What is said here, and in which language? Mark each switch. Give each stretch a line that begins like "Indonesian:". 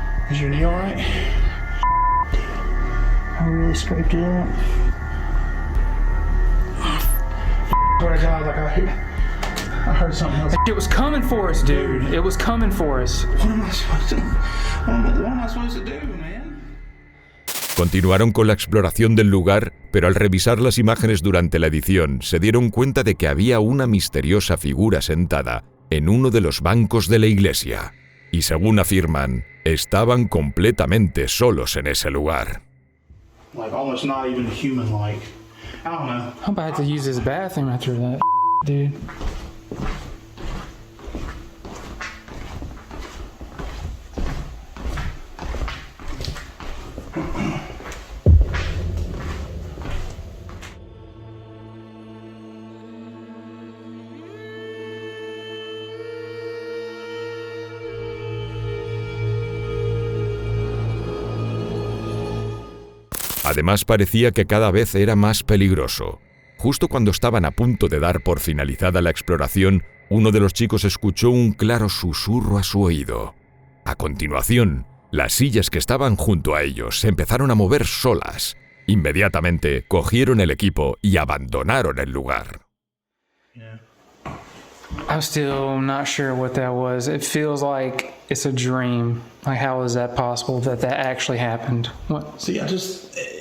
English: Is your knee alright? I really scraped it up. Swear to God, like I heard something else. It was coming for us, dude. It was coming for us. What am I supposed to do? What am I supposed to do, man?
Spanish: Continuaron con la exploración del lugar, pero al revisar las imágenes durante la edición se dieron cuenta de que había una misteriosa figura sentada en uno de los bancos de la iglesia. Y según afirman, estaban completamente solos en ese lugar.
English: Like almost not even human-like. I don't know. I'm about to use this bathroom after that, dude.
Spanish: Además, parecía que cada vez era más peligroso. Justo cuando estaban a punto de dar por finalizada la exploración, uno de los chicos escuchó un claro susurro a su oído. A continuación, las sillas que estaban junto a ellos se empezaron a mover solas. Inmediatamente, cogieron el equipo y abandonaron el lugar.
English: I'm still not sure what that was. It feels like it's a dream. Like, how is that possible that that actually happened? What? See, I just...